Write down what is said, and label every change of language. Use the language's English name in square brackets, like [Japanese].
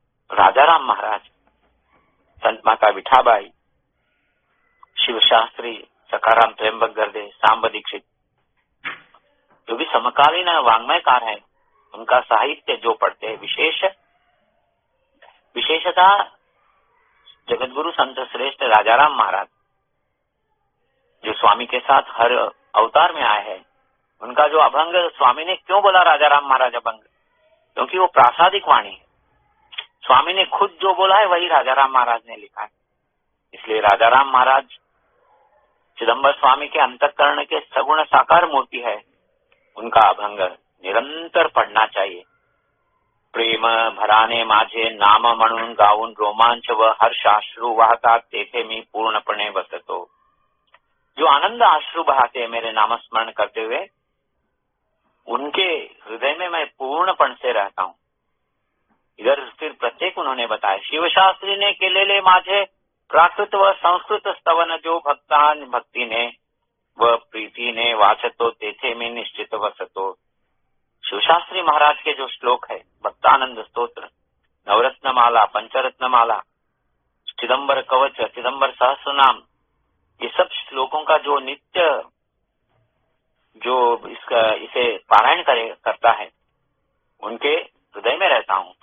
[Hindi] राजा राम महाराज, संत माता विठाबाई, शिवशास्त्री, सखाराम त्र्यंबक गर्दे, सांब दीक्षित, जो भी समकालीन वाङ्मयकार है, उनका साहित्य जो पढ़ते हैं विशेषतः जगतगुरु संत श्रेष्ठ राजाराम महाराज जो स्वामी के साथ हर अवतार में आए हैं, उनका जो अभंग स्वामी ने क्यों बोला राजाराम महाराज अभंग, क्योंकि वो प्रासादिक वाणी है। स्वामी ने खुद जो बोला है वही राजाराम महाराज ने लिखा है। इसलिए राजाराम महाराज चिदंबर स्वामी के अंतःकरण के सगुण साकार मूर्ति है। उनका अभंग निरंतर पढ़ना चाहिए। [Marathi] प्रेम भराने माझे नाम म्हणून गाऊन रोमांच व हर्षाश्रू वाहतात, तेथे मी पूर्णपणे बसतो। [Hindi] जो आनंद आश्रु बहाते मेरे नामस्मरण करते हुए, उनके हृदय में मैं पूर्णपण से रहता हूँ। इधर फिर प्रत्येक उन्होंने बताया, [Marathi] शिवशास्त्री ने केलेले माझे प्राकृत व संस्कृत स्तवन, जो भक्तान भक्तीने व प्रीतीने वाचतो, तेथे मी निश्चित वसतो। [Hindi] शिवशास्त्री महाराज के जो श्लोक है, भक्तानंद स्तोत्र, नवरत्नमाला, पंचरत्नमाला, चिदंबर कवच, चिदंबर सहस्रनाम, ये सब श्लोकों का जो नित्य जो इसे पारायण करता है, उनके हृदय में रहता हूँ।